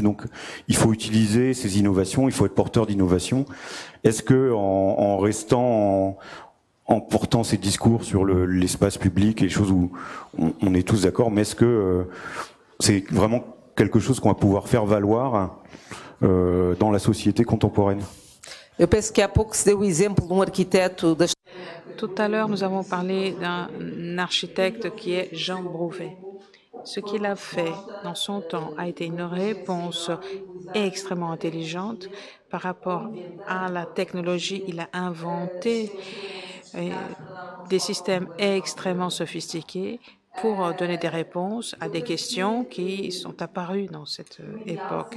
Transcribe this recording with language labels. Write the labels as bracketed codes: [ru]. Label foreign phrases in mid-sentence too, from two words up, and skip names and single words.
[fr] Donc il faut utiliser ces innovations, il faut être porteur d'innovation. Est-ce que en restant en portant ces discours sur l'espace public et les choses où on est tous d'accord, mais est-ce que c'est vraiment quelque chose qu'on va pouvoir faire valoir dans la société contemporaine? [pt] Eu penso que há pouco se deu o exemplo de arquiteto das... [fr] Tout à l'heure, nous avons parlé d'un architecte qui est Jean Brouvet. Ce qu'il a fait dans son temps a été une réponse extrêmement intelligente par rapport à la technologie. Il a inventé des systèmes extrêmement sophistiqués pour donner des réponses à des questions qui sont apparues dans cette époque.